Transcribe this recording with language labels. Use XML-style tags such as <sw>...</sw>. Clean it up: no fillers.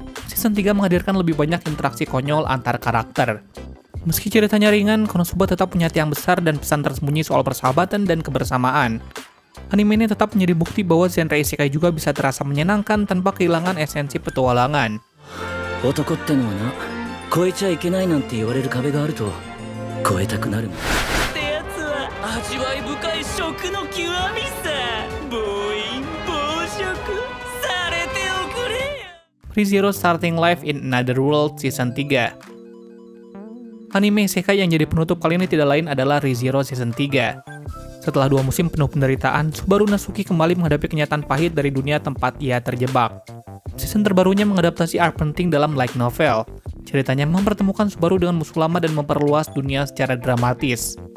<id>Season 3 menghadirkan lebih banyak interaksi konyol antar karakter. Meski ceritanya ringan, Konosuba tetap punya tiang besar dan pesan tersembunyi soal persahabatan dan kebersamaan. Anime ini tetap menjadi bukti bahwa genre isekai juga bisa terasa menyenangkan tanpa kehilangan esensi petualangan.</id> <ja>男ってのはな、越えちゃいけないなんて言われる壁があると越えたくなる。ってやつは味わい深い食の極みさ。暴飲暴食されておくれ。</ja> <en>ReZero Starting Life in Another World Season 3.</en> <id>Anime isekai yang jadi penutup kali ini tidak lain adalah ReZero Season 3. Setelah 2 musim penuh penderitaan, Subaru Natsuki kembali menghadapi kenyataan pahit dari dunia tempat ia terjebak. Season terbarunya mengadaptasi arc penting dalam light novel. Ceritanya mempertemukan Subaru dengan musuh lama dan memperluas dunia secara dramatis.</id>